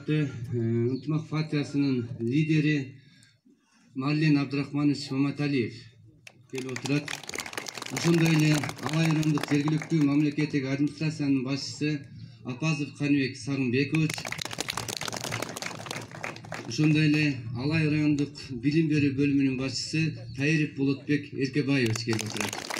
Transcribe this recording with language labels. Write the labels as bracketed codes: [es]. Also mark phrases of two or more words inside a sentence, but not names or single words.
[ky] Ынтымақ партиясының лидері Марлен Абдрахманович Маматалиев келіп отырады. Ошондой эле Алай райондук жергиликтүү мамлекеттик администрациянын башчысы Апазов Каныбек Сагынбекович, ошондой эле Алай райондук билим берүү бөлүмүнүн башчысы Тайыров Болотбек Эркебаевич келип отурат.